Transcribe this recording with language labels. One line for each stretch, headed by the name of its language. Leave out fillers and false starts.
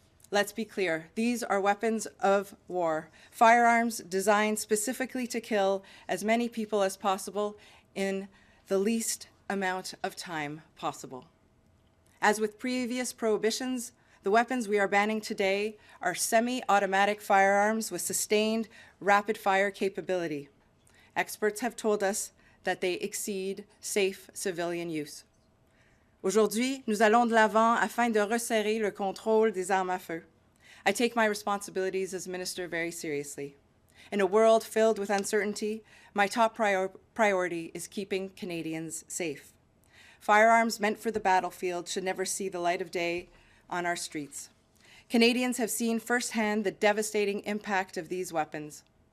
English: Let's be clear, these are weapons of war, firearms designed specifically to kill as many people as possible in the least amount of time possible. As with previous prohibitions, the weapons we are banning today are semi-automatic firearms with sustained rapid-fire capability. Experts have told us that they exceed safe civilian use.
French: Aujourd'hui, nous allons de l'avant afin de resserrer le contrôle des armes à feu.
English: I take my responsibilities as minister very seriously. In a world filled with uncertainty, my top priority is keeping Canadians safe. Firearms meant for the battlefield should never see the light of day on our streets. Canadians have seen firsthand the devastating impact of these weapons.